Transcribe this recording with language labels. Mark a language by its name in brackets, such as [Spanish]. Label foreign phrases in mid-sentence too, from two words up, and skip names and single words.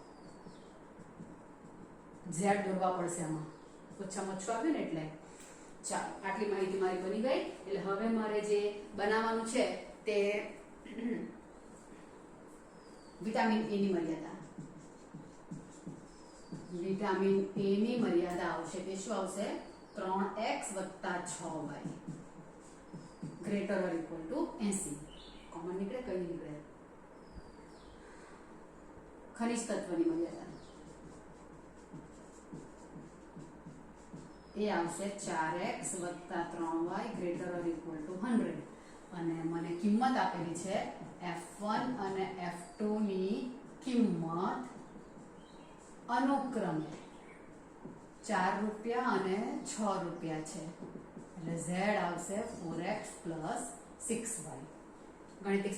[Gujarati] z દોરવા પડશે આમાં ઓછામાં ઓછું આવ્યું ને એટલે ચાલો આટલી માહિતી મારી બની ગઈ એટલે હવે મારે જે બનાવવાનું છે તે વિટામિન A ની મર્યાદા આવશે તે શું આવશે 3x + 6y [English] greater or equal to [Gujarati] 80 કોમન નીકળે કઈ નીકળે ખનિજ તત્વની મર્યાદા એ આવશે 4x + 3y [English] greater or equal to [Gujarati] 100 અને મને કિંમત આપેલી છે F1 અને F2 ની કિંમત અનુક્રમે 4 રૂપિયા અને 6 રૂપિયા છે એટલે z આવશે 4x + 6y ગણિતિક